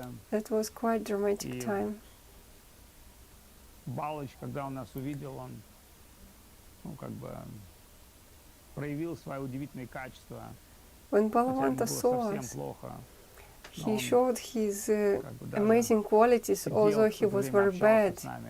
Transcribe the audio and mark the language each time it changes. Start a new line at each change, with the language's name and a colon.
English: That was quite dramatic time.
Russian: Балыч, когда он нас увидел, он, проявил свои удивительные качества.
English: When Balavanta saw us, he showed his amazing qualities, although he was very bad.